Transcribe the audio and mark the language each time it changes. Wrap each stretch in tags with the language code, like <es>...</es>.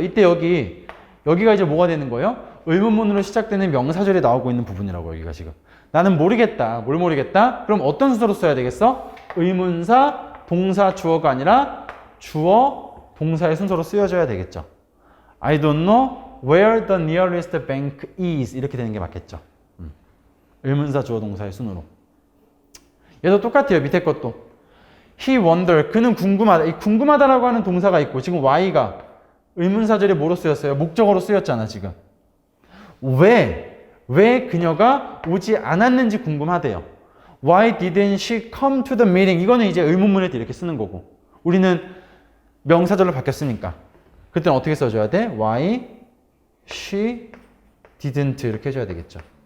<ko>이때 여기가 이제 뭐가 되는 거예요? 의문문으로 시작되는 명사절이 나오고 있는 부분이라고 여기가 지금. 나는 모르겠다. 뭘 모르겠다? 그럼 어떤 순서로 써야 되겠어? 의문사, 동사, 주어가 아니라 주어, 동사의 순서로 쓰여져야 되겠죠.</ko> <en>I don't know where the nearest bank is</en> <ko>이렇게 되는 게 맞겠죠. 의문사, 주어, 동사의 순으로. 얘도 똑같아요. 밑에 것도.</ko> <en>he wonder.</en> <ko>그는 궁금하다. 이 궁금하다라고 하는 동사가 있고 지금 y가 의문사절이 뭐로 쓰였어요? 목적어로 쓰였잖아 지금. 왜 그녀가 오지 않았는지 궁금하대요.</ko> <en>Why didn't she come to the meeting?</en> <ko>이거는 이제 의문문에 이렇게 쓰는 거고 우리는 명사절로 바뀌었으니까 그때는 어떻게 써줘야 돼? Why she didn't 이렇게 해줘야 되겠죠.</ko>